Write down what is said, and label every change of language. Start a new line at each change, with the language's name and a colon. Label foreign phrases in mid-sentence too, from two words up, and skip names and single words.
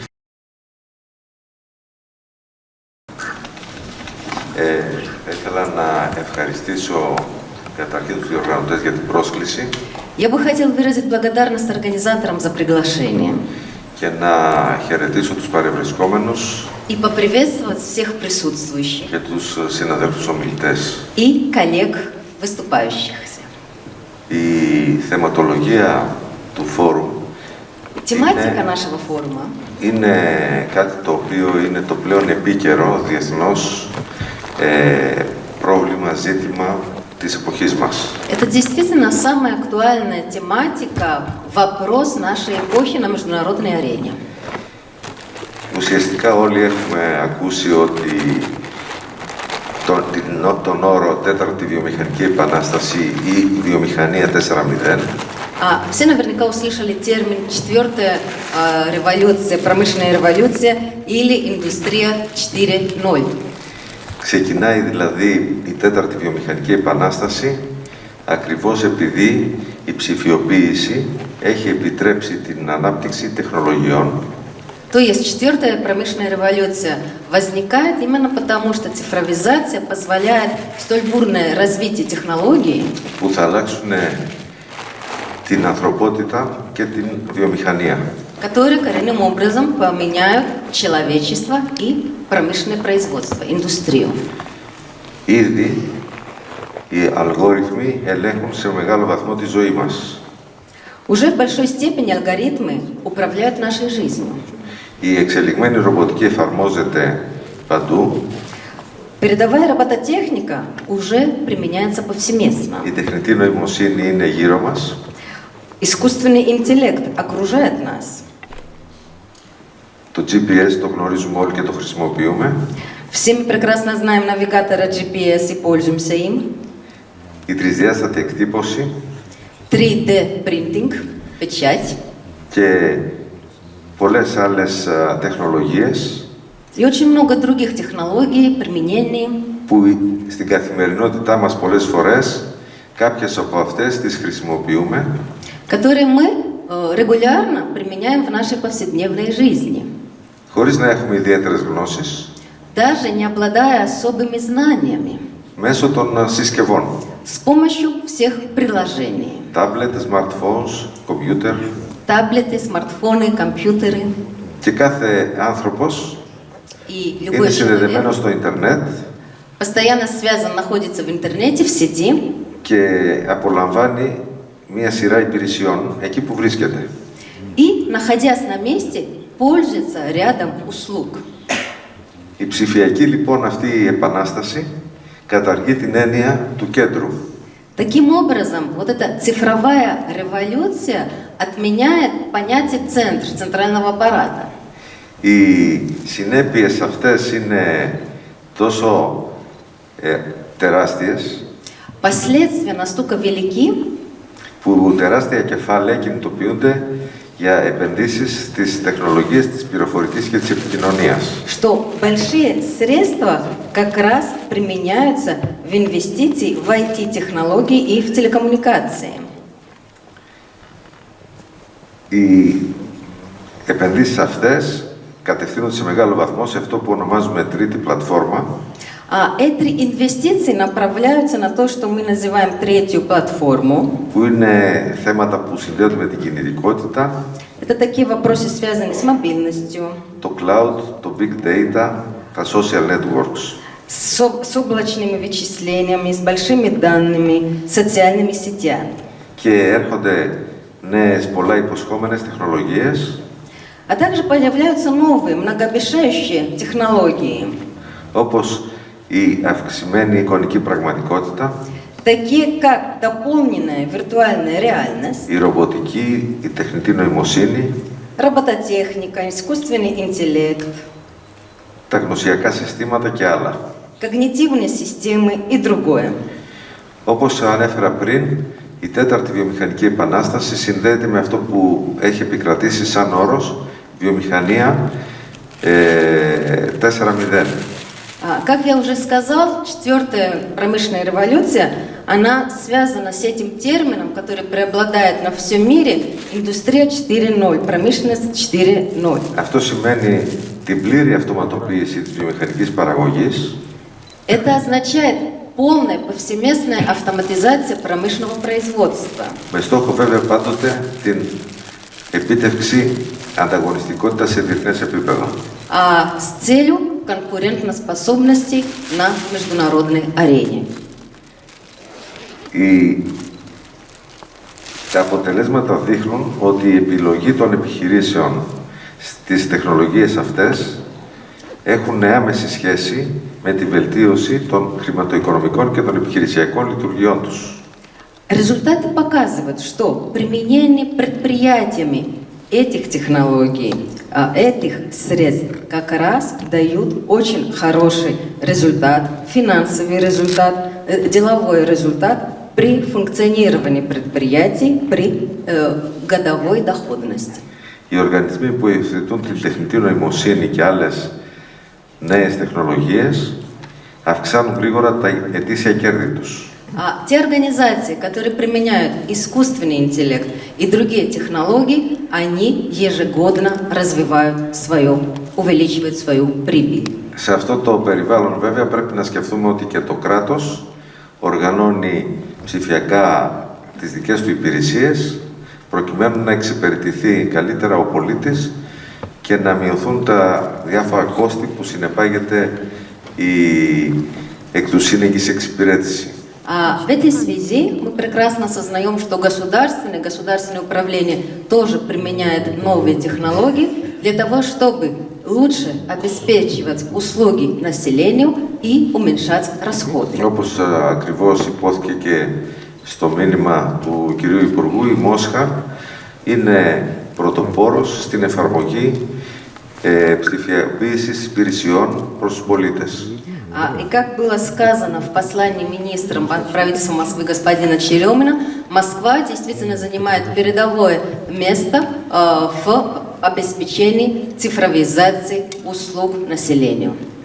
Russian: Я бы хотел выразить благодарность организаторам за приглашение и поприветствовать всех присутствующих и коллег, выступающихся. Тематика нашего форума
Greek: είναι κάτι το οποίο είναι το πλέον επίκαιρο διεθνώς πρόβλημα, ζήτημα της εποχής μας.
Russian: Это действительно самая актуальная тематика, вопрос нашей эпохи на международной арене.
Greek: Ουσιαστικά όλοι έχουμε ακούσει ότι τον όρο τέταρτη βιομηχανική επανάσταση ή βιομηχανία 4.0.
Russian: Все наверняка услышали термин «четвертая революция», «промышленная революция» или «индустрия 4.0».
Greek: Ξεκινάει δηλαδή η τέταρτη βιομηχανική επανάσταση ακριβώς επειδή η ψηφιοποίηση έχει επιτρέψει την ανάπτυξη τεχνολογιών.
Russian: То есть четвертая промышленная революция возникает именно потому, что цифровизация позволяет столь бурное развитие технологий,
Greek: που θα αλλάξουν την ανθρωπότητα και την βιομηχανία.
Russian: которые коренным образом поменяют человечество и промышленное производство, индустрию.
Greek: Ήδη οι αλγόριθμοι ελέγχουν σε μεγάλο βαθμό τη ζωή μας.
Russian: Уже в большой степени алгоритмы управляют нашей жизнью.
Greek: Η εξελιγμένη ρομποτική εφαρμόζεται παντού.
Russian: Передовая робототехника уже применяется повсеместно.
Greek: Η τεχνητή νοημοσύνη είναι γύρω μας.
Russian: Искусственный интеллект окружает нас.
Greek: Το GPS το γνωρίζουμε όλοι και το χρησιμοποιούμε.
Russian: Все мы прекрасно знаем навигатора GPS и пользуемся им.
Greek: Η τρισδιάστατη εκτύπωση
Russian: 3D printing, печать.
Greek: Και πολλές άλλες τεχνολογίες
Russian: И очень много других технологий, применений,
Greek: που στην καθημερινότητά μας πολλές φορές κάποιες από αυτές τις χρησιμοποιούμε
Russian: которые мы регулярно применяем в нашей повседневной жизни,
Greek: χωρίς να έχουμε ιδιαίτερες γνώσεις,
Russian: даже не обладая особыми знаниями,
Greek: μέσω των συσκευών.
Russian: с помощью всех приложений.
English: Τάμπλετ, smartphones, computer.
Russian: Таблеты, смартфоны, компьютеры.
Greek: Και κάθε άνθρωπος
Russian: И любой
Greek: είναι συνδεδεμένος
Russian: человек
Greek: στο ίντερνετ
Russian: постоянно связан, находится в интернете, в сети
Greek: και απολαμβάνει μία σειρά υπηρεσιών εκεί που βρίσκεται.
Russian: и, находясь на месте, пользуется рядом услуг.
Greek: Η ψηφιακή λοιπόν αυτή η επανάσταση καταργεί την έννοια του κέντρου.
Russian: Таким образом, вот эта цифровая революция отменяет понятие центр, центрального аппарата.
Greek: Οι συνέπειες αυτές είναι τόσο τεράστιες
Russian: Последствия настолько велики,
Greek: που τεράστια κεφάλαια κινητοποιούνται για επενδύσεις στις τεχνολογίες της πληροφορικής και της επικοινωνίας.
Russian: что большие средства как раз применяются в инвестиции в IT-технологии и в телекоммуникации.
Greek: Οι επενδύσεις αυτές κατευθύνονται σε μεγάλο βαθμό σε αυτό που ονομάζουμε τρίτη πλατφόρμα,
Russian: Эти инвестиции направляются на то, что мы называем третью платформу.
Greek: που είναι θέματα που συνδέονται με την κινητικότητα,
Russian: Это такие вопросы, связанные с мобильностью,
Greek: το cloud, το
English: big data,
Greek: τα
English: social networks.
Russian: с облачными вычислениями, с большими данными, социальными сетями.
Greek: Και έρχονται νέες πολλά υποσχόμενες τεχνολογίες,
Russian: А также появляются новые, многообещающие технологии,
Greek: όπως η αυξημένη εικονική πραγματικότητα,
Russian: такие как дополненная виртуальная реальность,
Greek: η ρομποτική, η τεχνητή νοημοσύνη,
Russian: робототехника, искусственный интеллект,
Greek: τα γνωσιακά συστήματα και άλλα.
Russian: когнитивные системы и другое.
Greek: Όπως ανέφερα πριν, η τέταρτη βιομηχανική επανάσταση συνδέεται με αυτό που έχει επικρατήσει σαν όρος βιομηχανία 4.0.
Russian: Как я уже сказал, четвертая промышленная революция, она связана с этим термином, который преобладает на всем мире, индустрия 4.0, промышленность 4.0.
Greek: Αυτό σημαίνει την πλήρη αυτοματοποίηση της βιομηχανικής παραγωγής,
Russian: Это означает полная повсеместная автоматизация промышленного производства.
Greek: με στόχο βέβαια πάντοτε την επίτευξη ανταγωνιστικότητα σε διεθνές επίπεδο.
Russian: С целью конкурентоспособности на международной арене.
Greek: Τα αποτελέσματα δείχνουν ότι η επιλογή των επιχειρήσεων στις τεχνολογίες αυτές έχουν άμεση σχέση με τη βελτίωση των χρηματοοικονομικών και των επιχειρησιακών λειτουργιών τους.
Russian: Результаты показывают, что применение предприятиями этих технологий, этих средств как раз дают очень хороший результат, финансовый результат, деловой результат при функционировании предприятий, при годовой доходности.
Greek: Οι οργανισμοί που υιοθετούν την τεχνητή νοημοσύνη και άλλες νέες τεχνολογίες αυξάνουν γρήγορα τα ετήσια κέρδη τους.
Russian: Те организации, которые применяют искусственный интеллект и другие технологии, они ежегодно развивают увеличивают свою прибыль.
Greek: Σε αυτό το περιβάλλον βέβαια πρέπει να σκεφτούμε ότι και το κράτος οργανώνει ψηφιακά τις δικές του υπηρεσίες προκειμένου να εξυπηρετηθεί καλύτερα ο πολίτης και να μειωθούν τα διάφορα κόστη που συνεπάγεται η εκ του σύνεγγυς εξυπηρέτηση.
Russian: В этой связи мы прекрасно осознаем, что государственное управление тоже применяет новые технологии для того, чтобы лучше обеспечивать услуги населению и уменьшать расходы.
Greek: Όπως ακριβώς υπόθηκε και στο μήνυμα του κυρίου Υπουργού, η Μόσχα είναι πρωτοπόρος στην εφαρμογή ψηφιοποίησης υπηρεσιών προς τους πολίτες.
Russian: И как было сказано в послании министром правительства Москвы господина Черемина, Москва действительно занимает передовое место в обеспечении цифровизации услуг населению.